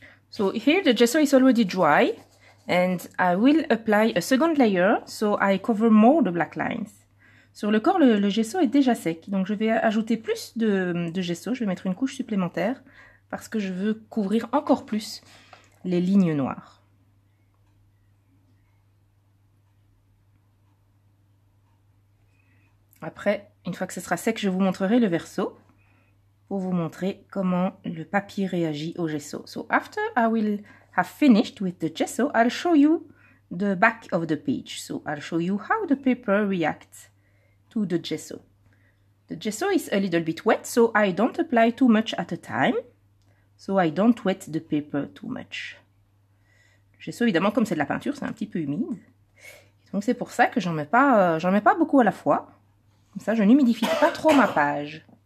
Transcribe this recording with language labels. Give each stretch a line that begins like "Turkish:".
English: So here the gesso is already dry, and I will apply a second layer, so I cover more the black lines.
French: Sur le corps, le gesso est déjà sec, donc je vais ajouter plus de gesso, je vais mettre une couche supplémentaire, parce que je veux couvrir encore plus les lignes noires. Après, une fois que ce sera sec, je vous montrerai le verso, pour vous montrer comment le papier réagit au gesso.
English: So after I will have finished with the gesso, I'll show you the back of the page. So I'll show you how the paper reacts to the gesso. The gesso is a little bit wet, so I don't apply too much at a time. So I don't wet the paper too much.
French: Le gesso, évidemment, comme c'est de la peinture, c'est un petit peu humide. Donc c'est pour ça que j'en mets pas beaucoup à la fois. Comme ça, je n'humidifie pas trop ma page.